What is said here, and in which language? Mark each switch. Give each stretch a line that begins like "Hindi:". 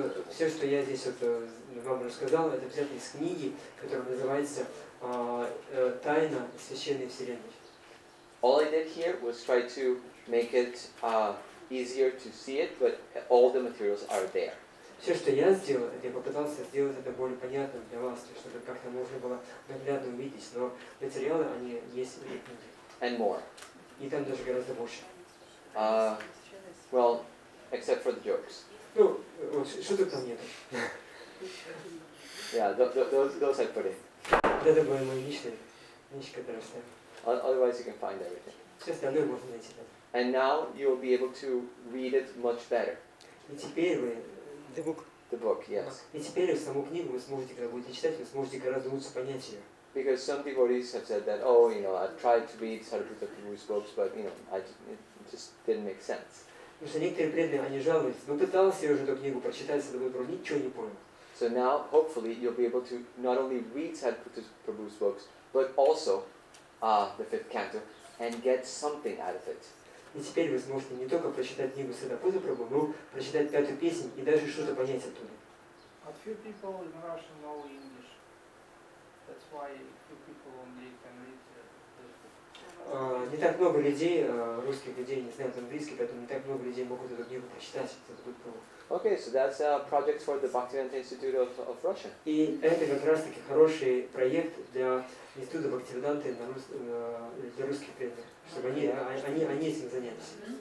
Russian: Все, что я здесь вот вам рассказал, это взято из книги, которая называется «Тайна Священной Вселенной».
English: All I did here was try to make it easier to see it, but all the materials are there.
Russian: Все, что я сделал, это я попытался сделать это более понятным для вас, чтобы как-то можно было наглядно увидеть, но материалы, они есть в этой книге.
English: And more.
Russian: И там даже гораздо больше.
English: Well, except for the jokes.
Russian: Ну, вот, шуток там нету.
English: Yeah, those I put in.
Russian: Это были мои личные вещи, которые оставил.
English: Otherwise, you can find everything.
Russian: Все остальное можно найти там.
English: And now you'll be able to read it much better.
Russian: И теперь вы...
English: The book. The book, yes.
Russian: И теперь саму книгу вы сможете, когда будете читать, вы сможете гораздо лучше понять ее.
English: Because some devotees have said that, oh, you know, I've tried to read Sariputta Prabhu's books, but, you know, it just didn't make sense.
Russian: Потому что некоторые преданные, они жалуются, ну пытался я уже эту книгу прочитать, ничего не понял.
English: So now, hopefully, you'll be able to not only read Sariputta Prabhu's books, but also the 5th canto, and get something out of it.
Russian: И теперь вы сможете не только прочитать книгу Сарипutta Прабху, но прочитать 5-ю песню и даже что-то понять оттуда.
English: But few people in Russia know English. That's why few people only can read this book.
Russian: Не так много людей, русских людей, не знают английский, поэтому не так много людей могут эту книгу прочитать.
English: Okay, so that's a project for the Bhaktivedanta Institute of Russia.
Russian: И это как раз-таки хороший проект для Института Бхактивиданты для русских преданных, чтобы они этим занялись.